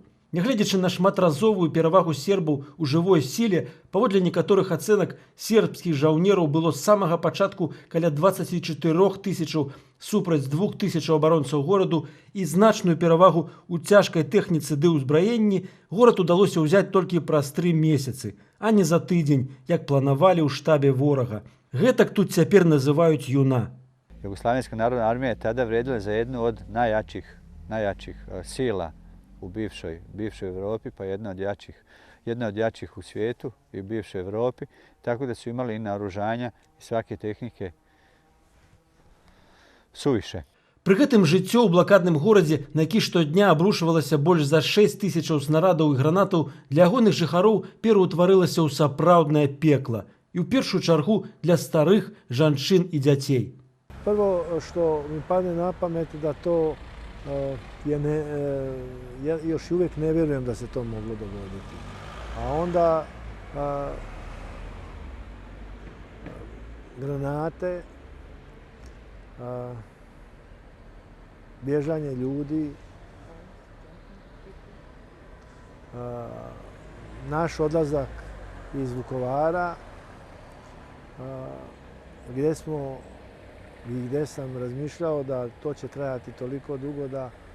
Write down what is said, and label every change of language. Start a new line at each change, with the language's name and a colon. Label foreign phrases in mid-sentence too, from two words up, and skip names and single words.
Belarusian: Нягледзячы на шматразовую перавагу сербаў у жывой сіле, паводле некаторых ацэнак сербскіх жаўнераў было з самага пачатку каля 24 тысячаў супраць 2 тысячаў абаронцаў гораду і значную перавагу ў цяжкай тэхніцы ды ўзбраенні горад удалося ўзяць толькі праз 3 месяцы, а не за тыдзень, як планавалі ў штабе ворага. Гэтак тут цяпер называюць ЮНА.
Croatian: Jugoslavijska narodna armija je tada vredila za jednu od najjačih sila u bivšoj Evropi, pa jedna od jačih u svijetu i u bivšoj Evropi, tako da su imali i naoružanja i svake tehnike suviše.
Belarusian: Пры гэтым жыццё ў блакадным горадзе, на які штодня абрушвалася больш за 6 тысячаў снарадаў і гранатаў, для ягоных жыхароў пераўтварылася ў сапраўднае пекла. І ў першую чаргу для старых, жанчын і дзяцей.
Croatian: Prvo što mi padne na pamet da to ja još uvijek ne vjerujem da se to moglo dogoditi. A onda granate, bježanje ljudi, naš odlazak iz Vukovara, gdje sam razmišljao da to će trajati toliko dugo da...